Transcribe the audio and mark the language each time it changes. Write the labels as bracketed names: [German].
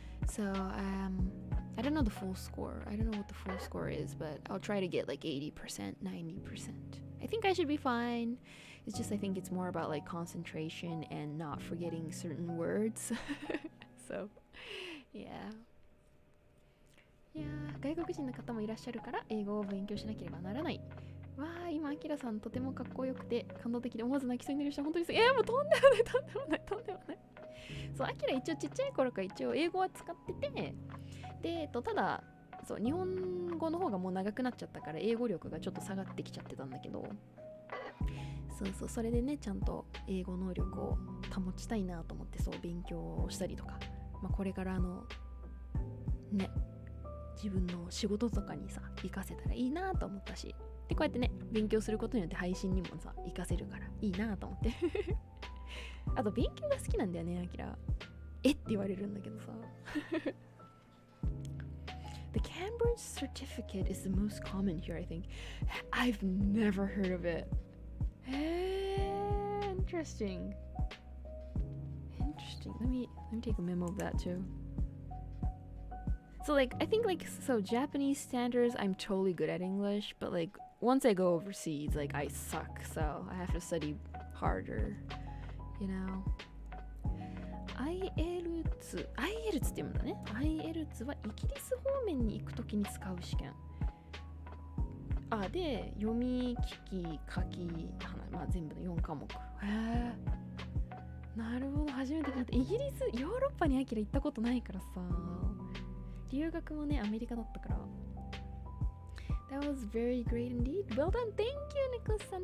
[English] So I don't know the full score. I don't know what the full score is, but I'll try to get like 80%, 90%. I think I should be fine. It's just I think it's more about like concentration and not forgetting certain words. So, yeah. [Japanese] いやー、外国人の方もいらっしゃるから英語を勉強しなければならない。わー、今アキラさんとてもかっこよくて感動的で思わず泣きそうになる人本当にもうとんでもない。そう、アキラ一応ちっちゃい頃から一応英語は使ってて、でただそう日本語の方がもう長くなっちゃったから英語力がちょっと下がってきちゃってたんだけど、そうそう、それでねちゃんと英語能力を保ちたいなと思って、そう勉強をしたりとか、これからね自分の仕事とかにさ活かせたらいいなと思ったし、でこうやってね勉強することによって配信にもさ活かせるからいいなと思ってあと勉強が好きなんだよね、アキラ。えって言われるんだけどさ [English] The Cambridge certificate is the most common here, I think. I've never heard of it. Interesting. Let me take a memo of that too. So I think Japanese standards, I'm totally good at English, but once I go overseas, I suck, so I have to study harder, you know. [Japanese] IELTS って読むんだね。IELTS はイギリス方面に行くときに使う試験。で、読み、聞き、書き、全部の4科目。なるほど、初めて聞いた。イギリス、ヨーロッパにアキラ行ったことないからさ。留学もね、アメリカだったから。 [English] That was very great indeed. Well done. Thank you, Nicholas さん。